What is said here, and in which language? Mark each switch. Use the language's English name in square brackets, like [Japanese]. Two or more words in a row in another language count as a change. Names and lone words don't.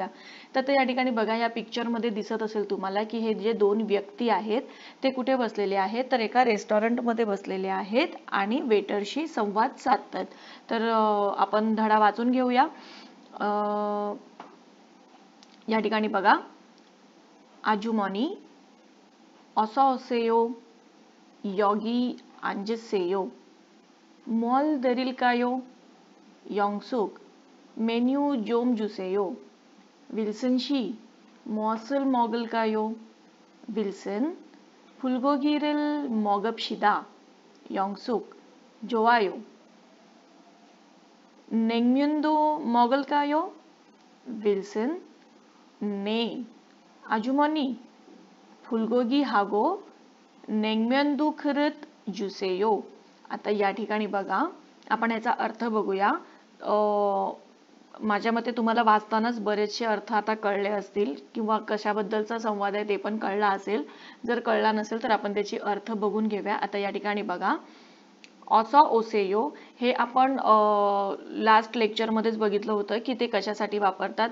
[Marathi] तर या ठिकाणी बघा, या पिक्चरमध्ये दिसत असेल तुम्हाला की हे जे दोन व्यक्ती आहेत ते कुठे बसलेले आहेत? तर एका रेस्टॉरंटमध्ये बसलेले आहेत आणि वेटरशी संवाद साधतात. तर आपण धडा वाचून घेऊया. या ठिकाणी बघा, आजुमॉनी [Korean] 어서 오세요. 여기 앉으세요. 뭘 드릴까요? 영숙, 메뉴 좀 주세요. 윌슨 씨, 무엇을 먹을까요? 윌슨, 불고기를 먹읍시다. 영숙, 좋아요. 냉면도 먹을까요? 윌슨, 네. 아주머니, फुलगोगी하고 냉면도 그릇 주세요. [Marathi] आता या ठिकाणी बघा, आपण याचा अर्थ बघूया. माझ्या मते तुम्हाला वाचतानाच बरेचसे अर्थ आता कळले असतील किंवा कशाबद्दलचा संवाद आहे ते पण कळला असेल. जर कळला नसेल तर आपण त्याची अर्थ बघून घेऊया. आता या ठिकाणी बघा, [Korean] 어서 오세요 [Marathi] हे आपण लास्ट लेक्चरमध्येच बघितलं होतं की ते कशासाठी वापरतात.